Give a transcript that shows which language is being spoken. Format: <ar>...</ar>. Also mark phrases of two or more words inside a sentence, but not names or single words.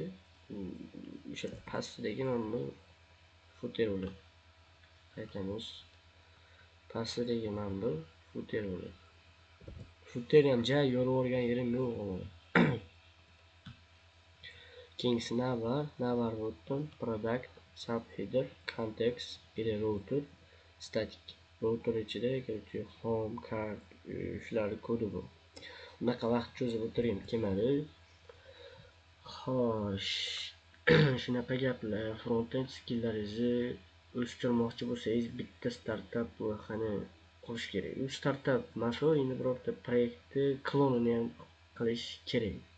<uz>O'sha pastdagi mana bu footer bo'ladi. Qaytamiz. Pastdagi mana bu footer bo'ladi. Footer ham ja yorib olgan yerim yo'q. Keyingisi</uz> <en>navbar button, product, subheader, context, router, static.</en> <uz>Router ichida короче home, card, shular kodi bu. Bunaqa vaqt cho'zib o'tirib kelmadi. Xo'sh, shunaqa gaplar.</uz> <en>Front-end skilllaringizni</en> <uz>o'stirmoqchi bo'lsangiz, bitta startap loyihani qurish kerak. U startap emas, endi birorta proyektni klonini ham qilish kerak.</uz>